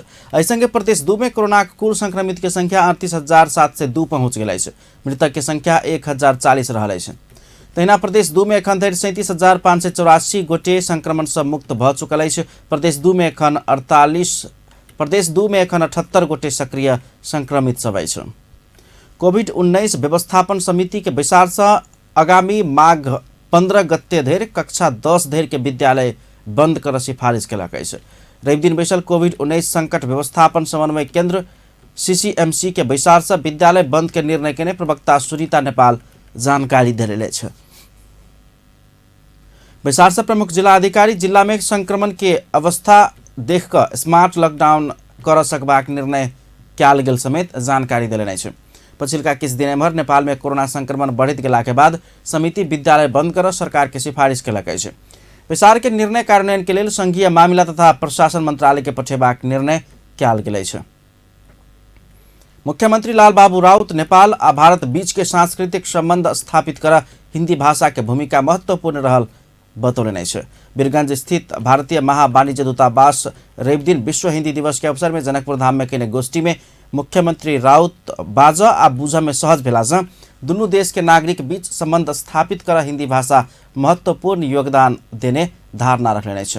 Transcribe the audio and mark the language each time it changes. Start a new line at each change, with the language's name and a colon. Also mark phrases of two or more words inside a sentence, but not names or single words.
Maithili: एहि संगे प्रदेश 2 में कोरोना कुल संक्रमित के संख्या 38,702 पहुंच गेल अछि। मृतक के संख्या 1,040 रहल अछि। तहिना प्रदेश 2 में एखन धरि 37,584 गोटे संक्रमण से मुक्त भऽ चुकल अछि। प्रदेश 2 में एखन 78 गोटे सक्रिय संक्रमित सब अछि। कोभिड-19 व्यवस्थापन समिति के बैसार से आगामी माघ 15 गते धरि कक्षा 10 धरि के विद्यालय बंद कर सिफारिश केलक अछि। रवि दिन बैसल कोभिड-19 संकट व्यवस्थापन समन्वय केंद्र सीसीएमसी के बैसार से विद्यालय बंद के निर्णय केने प्रवक्ता सुनीता नेपाल जानकारी देले छै। बैसार से प्रमुख जिला अधिकारी जिला में संक्रमण के अवस्था देख कर
English: smart lockdown
Maithili: कर सकबाक निर्णय कयल गेल समेत जानकारी देने छै। पछिल्का किछु दिन एम्हर नेपाल में कोरोना संक्रमण बढ़त गेला के बाद समिति विद्यालय बंद कर सरकार के सिफारिश केलक अछि। बैसार के निर्णय कार्यान्वयन के लेल संघीय मामिला तथा प्रशासन मंत्रालय के पठेबाक निर्णय कयल गेल अछि। मुख्यमंत्री लालबाबू राउत नेपाल आ भारत बीच के सांस्कृतिक संबंध स्थापित कर हिंदी भाषा के भूमिका महत्वपूर्ण रहल बतौलनि अछि। वीरगंज स्थित भारतीय महावाणिज्य दूतावास रवि दिन विश्व हिंदी दिवस के अवसर में जनकपुर धाम में केने गोष्ठी में मुख्यमंत्री राउत बाज आ बूझ में सहज भेला से दुनू देश के नागरिक बीच संबंध स्थापित कर हिंदी भाषा महत्वपूर्ण योगदान देने धारणा रखने अछि।